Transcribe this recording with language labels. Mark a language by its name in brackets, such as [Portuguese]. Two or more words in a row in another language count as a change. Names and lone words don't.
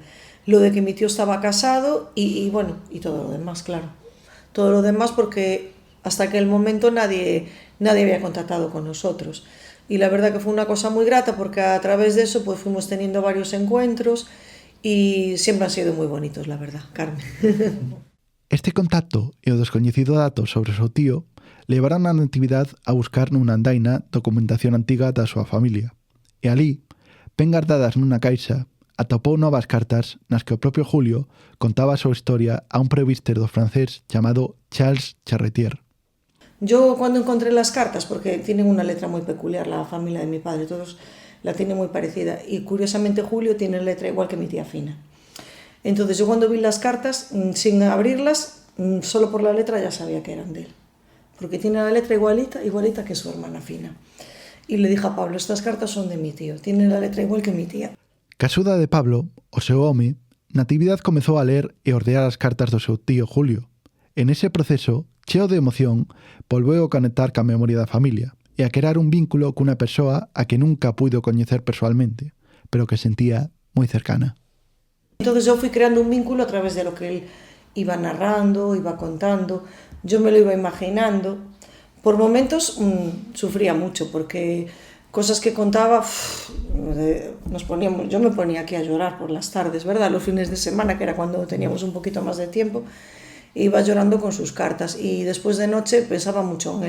[Spanish] Lo de que mi tío estaba casado y bueno, y todo lo demás, claro. Todo lo demás porque hasta aquel momento nadie había contactado con nosotros. Y la verdad que fue una cosa muy grata porque a través de eso pues fuimos teniendo varios encuentros y siempre han sido muy bonitos, la verdad, Carmen. [Galician] Este contacto e o descoñecido dato sobre o seu tío levaron a Natividad a buscar nunha andaina documentación antiga da súa familia. E ali, ben guardadas nunha caixa, atopou novas cartas nas que o propio Julio contaba a súa historia a un presbítero francés chamado Charles Charretier. [Spanish] Yo cuando encontré las cartas, porque tienen una letra muy peculiar la familia de mi padre, todos la tienen muy parecida, y curiosamente Julio tiene letra igual que mi tía Fina. Entonces yo cuando vi las cartas, sin abrirlas, solo por la letra ya sabía que eran de él, porque tiene la letra igualita que su hermana Fina. Y le dije a Pablo, estas cartas son de mi tío, tiene la letra igual que mi tía. [Galician] Ca axuda de Pablo, o seu home, Natividad comezou a ler e ordear as cartas do seu tío Julio. En ese proceso, cheo de emoción, volveu a conectar ca memoria da familia e a crear un vínculo cunha persoa a que nunca puido coñecer persoalmente, pero que sentía moi cercana. [Spanish] Entonces eu fui creando un vínculo a través de lo que él iba narrando, iba contando, yo me lo iba imaginando. Por momentos sufría mucho porque cosas que contaba, yo me ponía aquí a llorar por las tardes, ¿verdad? Los fines de semana, que era cuando teníamos un poquito más de tiempo, iba llorando con sus cartas y después de noche pensaba mucho en él.